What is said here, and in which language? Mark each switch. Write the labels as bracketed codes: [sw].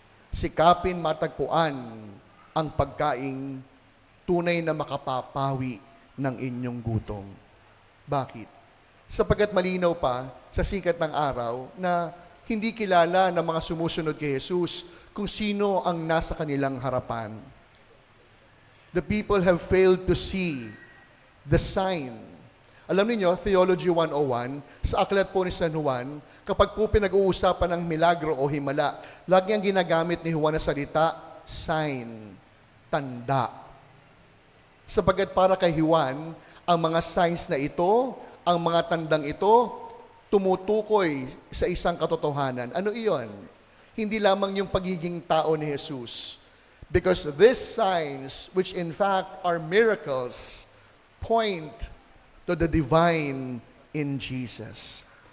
[tl] Sikapin matagpuan ang pagkaing tunay na makapapawi ng inyong gutom. Bakit? Sapagkat malinaw pa sa sikat ng araw na hindi kilala ng mga sumusunod kay Jesus kung sino ang nasa kanilang harapan. [en] The people have failed to see the sign. [tl] Alam niyo, Theology 101, sa aklat po ni San Juan, kapag po pinag-uusapan ng milagro o himala, lagi ang ginagamit ni Juan na salita, sign, tanda. Sapagkat para kay Juan, ang mga signs na ito, ang mga tandang ito, tumutukoy sa isang katotohanan. Ano iyon? Hindi lamang yung pagiging tao ni Jesus. [en] Because these signs, which in fact are miracles, point to the divine in Jesus.